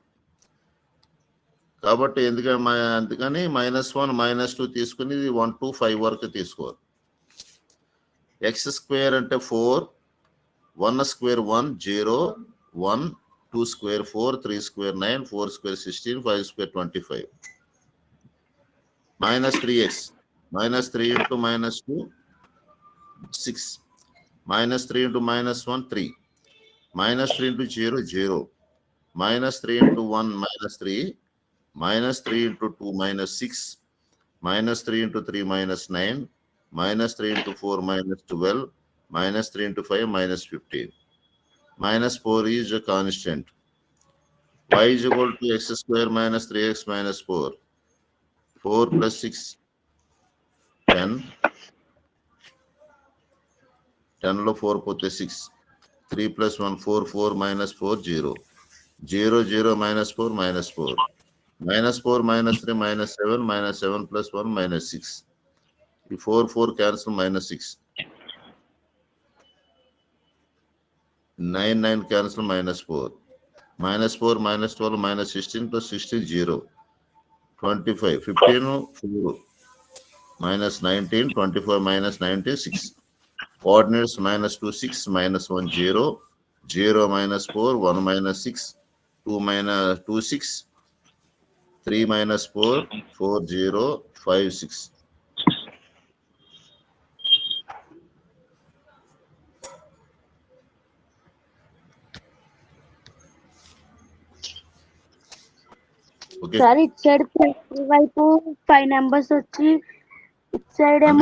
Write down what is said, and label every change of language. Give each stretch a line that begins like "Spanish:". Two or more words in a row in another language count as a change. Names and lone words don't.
Telugu: కాబట్టి అందుకని -1, -2 తీసుకుని 1 to 5 వరకు తీసుకోవాలి.
English: x square అంటే 4, 1 square 1, 0, 1, 2 square 4, 3 square 9, 4 square 16, 5 square 25. -3x minus 3 into minus 2, 6, minus 3 into minus 1, 3, minus 3 into 0, 0, minus 3 into 1, minus 3, minus 3 into 2, minus 6, minus 3 into 3, minus 9, minus 3 into 4, minus 12, minus 3 into 5, minus 15. Minus 4 is a constant. Y is equal to x square minus 3x minus 4. 4 plus 6, 10.
Telugu: 10 లో 4 పోతే 6.
English: 3 plus 1, 4, 4 minus 4, 0. 0, 0 minus 4, minus 4. Minus 4 minus 3, minus 7, minus 7 plus 1, minus 6. 4, 4 cancel, minus 6. 9, 9 cancel, minus 4. Minus 4, minus 12, minus 16 plus 16, 0. 25, 15, 4. Minus 19, 24, minus 19, 6. Coordinates minus 2, 6, minus 1, 0. 0 minus 4, 1 minus 6. 2 minus 2, 6. 3 minus 4, 4, 0, 5, 6. Okay.
Telugu: సార్ ఇటు సైడ్ వైపు 5 నెంబర్స్ వచ్చి ఇటు సైడ్ ఏమో